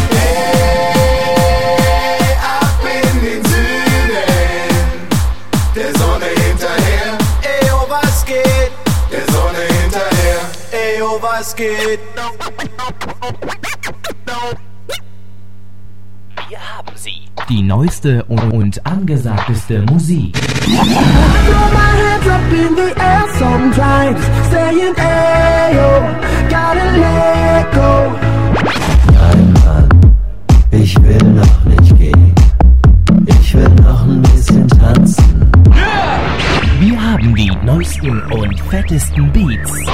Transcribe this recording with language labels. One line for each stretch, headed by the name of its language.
German: hey, ab in den Süden, der Sonne hinterher. Ey, oh, was geht? Der Sonne hinterher. Ey, oh, was geht? Die neueste und angesagteste Musik.
English: Throw my hands up in the air sometimes, saying ayo, gotta let go.
German: Nein, Mann, ich will noch nicht gehen. Ich will noch ein bisschen tanzen. Yeah! Wir haben die neuesten und fettesten Beats.